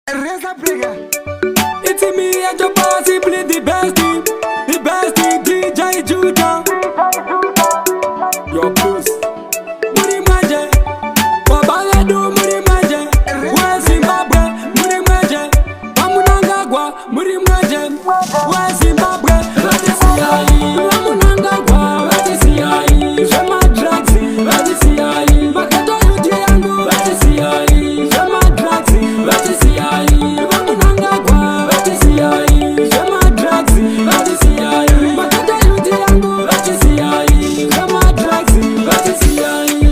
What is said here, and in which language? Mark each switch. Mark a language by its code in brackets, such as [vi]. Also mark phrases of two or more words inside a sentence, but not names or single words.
[en] Reza Brega. It's me and your boss, he play the best thing, the best thing, D J Judah. Your boss. [sn] Muri manje, Babala do muri manje. [en] We Zimbabwe, [sn] muri manje. Bamunangagwa, muri manje. [en] We Zimbabwe. [sn] Vati siyai, vamunangagwa, vati siyai, zvemadrugs, vati siyai, mageto youth yangu, vati siyai, zvemadrugs, vati siyai, vamunangagwa, vati siyai, zvemadrugs, vati siyai, mageto youth yangu, vati siyai, zvemadrugs, vati siyai.